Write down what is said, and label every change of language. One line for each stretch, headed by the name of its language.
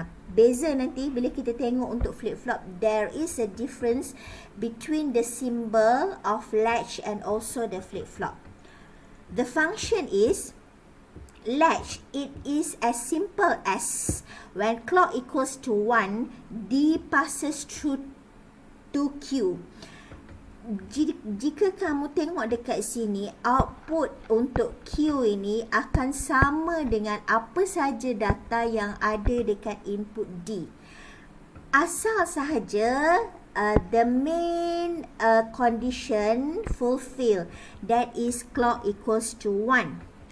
Malay: Beza nanti bila kita tengok untuk flip-flop,
English: there is a difference between the symbol of latch and also the flip-flop. The function is latch, it is as simple as when clock equals to 1, D passes through to Q.
Malay: Jika kamu tengok dekat sini, output untuk Q ini akan sama dengan apa sahaja data yang ada dekat input D. Asal sahaja
English: the main condition fulfill, that is clock equals to 1.